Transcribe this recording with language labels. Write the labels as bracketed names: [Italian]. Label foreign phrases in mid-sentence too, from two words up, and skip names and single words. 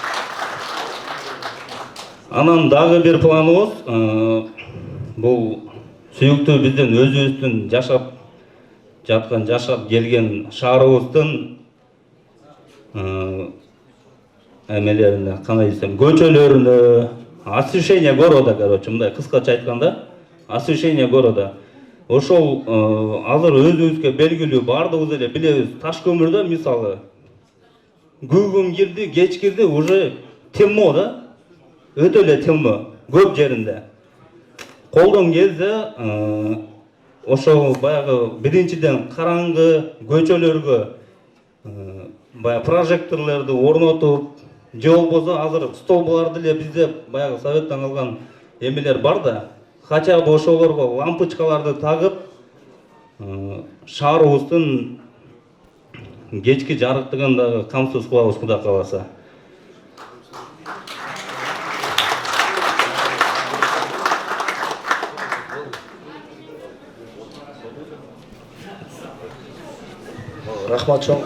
[Kyrgyz] Анан дагы бир планыбыз бул сүйүктүү биздин өзүбүздүн жашап келген шаарыбыздын эмелерине, кандай десем, көчөлөрүнө, [Russian] освещение города, короче, [Kyrgyz] мындай кыскача айтканда, [Russian] освещение города. [Kyrgyz] Ошол азыр өзүбүзгө белгилүү бардыгыбыз эле билебиз, Ташкөмүрдө мисалы күн кирди, кеч кирди, [Russian] уже темно [Kyrgyz] да, өтө эле темно көп жеринде. Колдон келсе ошол баягы биринчиден караңгы көчөлөргө баягы прожекторлорду орнотуп, же болбосо азыр столбаларды эле бизде баягы советтен калган эмелер бар да, [Russian] хотя бы [Kyrgyz] ошолорго лампочкаларды тагып, шаарыбыздын кечки жарыктыгын дагы камсыз кылабыз, Кудай кааласа. Рахмат чоң.